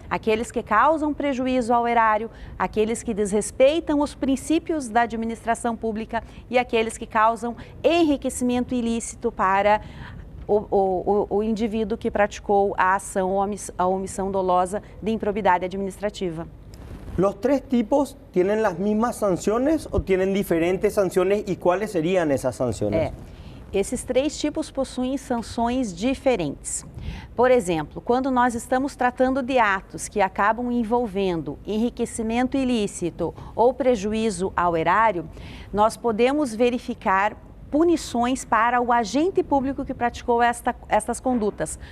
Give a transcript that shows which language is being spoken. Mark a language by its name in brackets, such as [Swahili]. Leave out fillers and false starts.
[Portuguese] Aqueles que causam prejuízo ao erário, aqueles que desrespeitam os princípios da administração pública e aqueles que causam enriquecimento ilícito para o indivíduo que praticou a ação ou a omissão dolosa de improbidade administrativa. [Spanish] ¿Los tres tipos tienen las mismas sanciones o tienen diferentes sanciones y cuáles serían esas sanciones? [Portuguese] Esses três tipos possuem sanções diferentes. Por exemplo, quando nós estamos tratando de atos que acabam envolvendo enriquecimento ilícito ou prejuízo ao erário, nós podemos verificar punições para o agente público que praticou estas condutas.